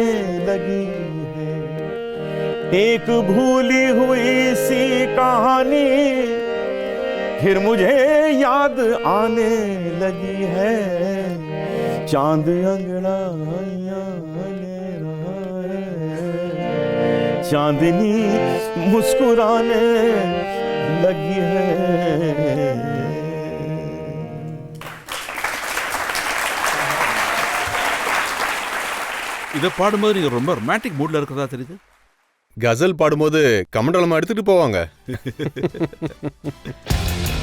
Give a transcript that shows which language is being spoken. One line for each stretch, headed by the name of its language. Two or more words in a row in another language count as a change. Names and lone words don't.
Hindi: लगी है, एक भूली हुई सी कहानी फिर मुझे याद आने लगी है, चांद अंगड़ाइयां ले रहा है, चांदनी मुस्कुराने लगी है.
Tamil: இதை பாடும்போது நீங்க ரொம்ப
English: romantic moodla
Tamil: இருக்கிறதா தெரியுது. கசல் பாடும்போது கமண்டலமா எடுத்துட்டு போவாங்க.